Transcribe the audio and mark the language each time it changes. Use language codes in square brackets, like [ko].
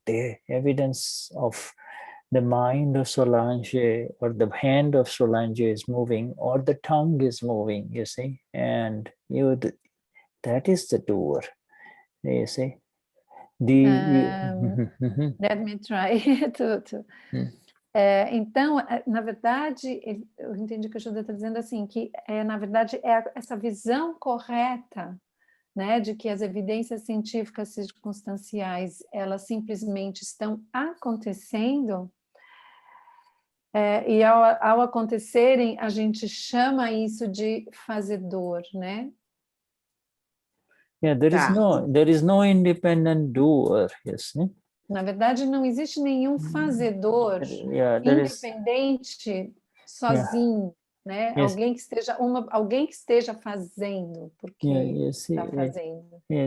[en] The evidence of the mind of Solange or the hand of Solange is moving or the tongue is moving, you see, and that is the doer, you see. Let me try to. [pt] Então, na verdade, eu entendi que o Shuddha está dizendo assim, que na verdade essa visão correta, né, de que as evidências científicas circunstanciais, elas simplesmente estão acontecendo, e ao acontecerem, a gente chama isso de fazedor, né? [en] Yeah, there is no independent doer, yes. [pt] Na verdade, não existe nenhum fazedor independente, sozinho, né? [en] Yes. [pt] Alguém que esteja fazendo, porque está fazendo.